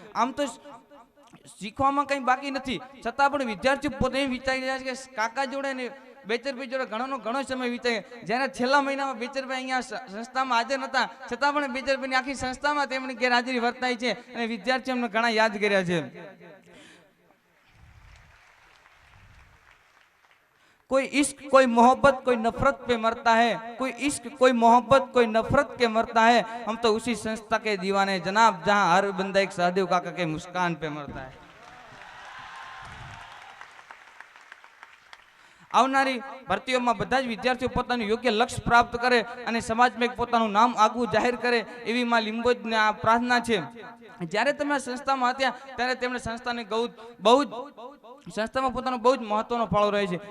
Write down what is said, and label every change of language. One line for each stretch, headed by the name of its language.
Gujarati: આમ તો શીખવામાં કંઈ બાકી નથી, છતાં પણ વિદ્યાર્થીઓ પોતે વિચારી રહ્યા છે કે કાકા જોડે ને બેચરભાઈ જોડે ઘણો સમય વિતાય. જ્યારે છેલ્લા મહિનામાં બેચરભાઈ અહીંયા સંસ્થામાં હાજર નહોતા, છતાં પણ બેચરભાઈની આખી સંસ્થામાં તેમની ગેરહાજરી વર્તાય છે અને વિદ્યાર્થીઓ અમને ઘણા યાદ કર્યા છે.
Hindi: कोई इश्क कोई मोहब्बत कोई नफरत पे मरता है, कोई इश्क कोई मोहब्बत कोई नफरत के मरता है, हम तो उसी संस्था के दीवाने जनाब, जहां हर बंदा एक सहदेव काका के मुस्कान पे मरता है.
Gujarati: આવનારી ભરતીઓમાં બધા જ વિદ્યાર્થીઓ પોતાનું યોગ્ય લક્ષ્ય પ્રાપ્ત કરે અને સમાજમાં એક પોતાનું નામ આગવું જાહેર કરે એવી માં લીંબોજને આ પ્રાર્થના છે. જ્યારે તમે સંસ્થામાં હતા ત્યારે તેમણે સંસ્થાને સંસ્થામાં પોતાનો બહુ જ મહત્વનો ફાળો રહે છે.